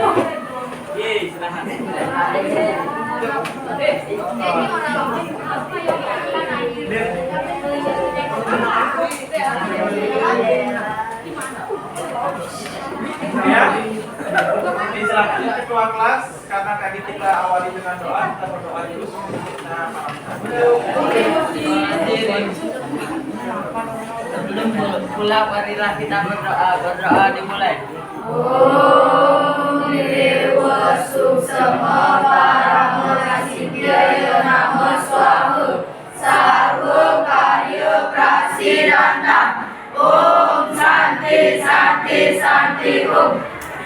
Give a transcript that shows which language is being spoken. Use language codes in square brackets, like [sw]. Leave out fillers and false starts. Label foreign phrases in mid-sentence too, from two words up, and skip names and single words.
[id] Ya, silakan ketua kelas, karena tadi kita awali dengan doa, kita berdoa dulu. Sebelum pulang, marilah kita berdoa. Berdoa dimulai. [sa] ॐ देव सूक्ष्म परमोनसिध्याय नमो स्वाहा सर्व कार्य प्रसिरान ॐ शान्ति शान्ति शान्ति ॐ